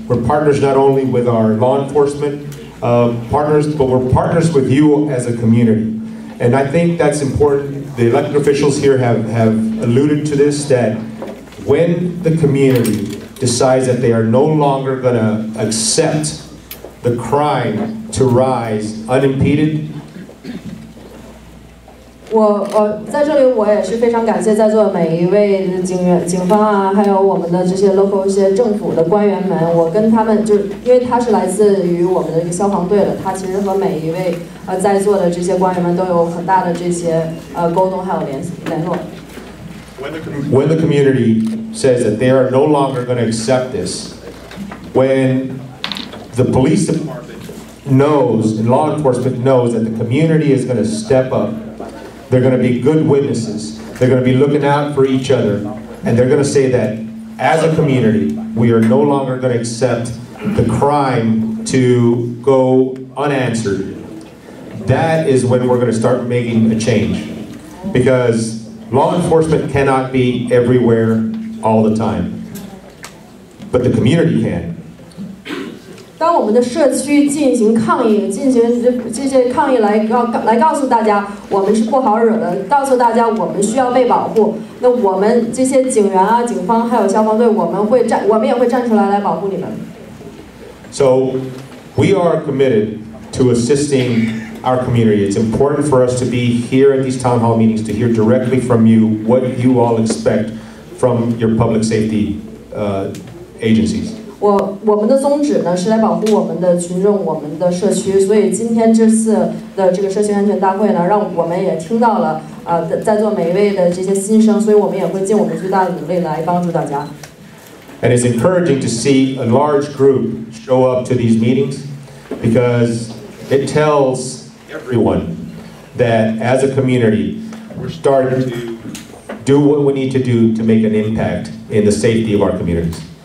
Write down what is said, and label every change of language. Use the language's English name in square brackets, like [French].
[English] We're partners not only with our law enforcement partners, but we're partners with you as a community. And I think that's important. The elected officials here have alluded to this, that when the community decides that they are no longer going to accept the crime to rise unimpeded. [Chinese] 我在这里，我也是非常感谢在座的每一位警方啊，还有我们的这些 local 一些政府的官员们。我跟他们就是因为他是来自于我们的一个消防队的，他其实和每一位在座的这些官员们都有很大的这些沟通还有联络。 [English] When the community says that they are no longer going to accept this, when the police department knows and law enforcement knows that the community is going to step up. They're going to be good witnesses. They're going to be looking out for each other. And they're going to say that as a community, we are no longer going to accept the crime to go unanswered. That is when we're going to start making a change. Because law enforcement cannot be everywhere all the time. But the community can. [Chinese] 当我们的社区进行抗议，进行这些抗议来告诉大家，我们是不好惹的，告诉大家我们需要被保护。那我们这些警员啊、警方还有消防队，我们也会站出来保护你们。 [English] So we are committed to assisting our community. It's important for us to be here at these town hall meetings to hear directly from you what you all expect from your public safety agencies. [Chinese] 我们的宗旨呢是来保护我们的群众、我们的社区，所以今天这次的这个社区安全大会呢，让我们也听到了在座每一位的这些心声，所以我们也会尽我们最大的努力来帮助大家。 [English] And it's encouraging to see a large group show up to these meetings because it tells everyone that as a community we're starting to do what we need to do to make an impact in the safety of our communities.